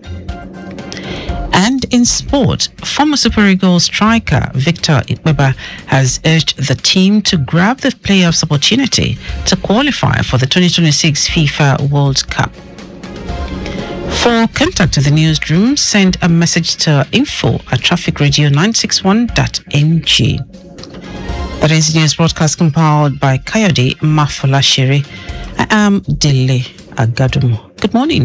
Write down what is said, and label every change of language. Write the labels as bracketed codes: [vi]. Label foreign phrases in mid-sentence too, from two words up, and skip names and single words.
[en] And in sport, former Super Eagles striker Victor Ikpeba has urged the team to grab the playoffs opportunity to qualify for the 2026 FIFA World Cup. For contact with the newsroom, send a message to info@trafficradio961.ng. That is news broadcast compiled by Kayode Mafolashiri. I am Dele Agadumo. Good morning.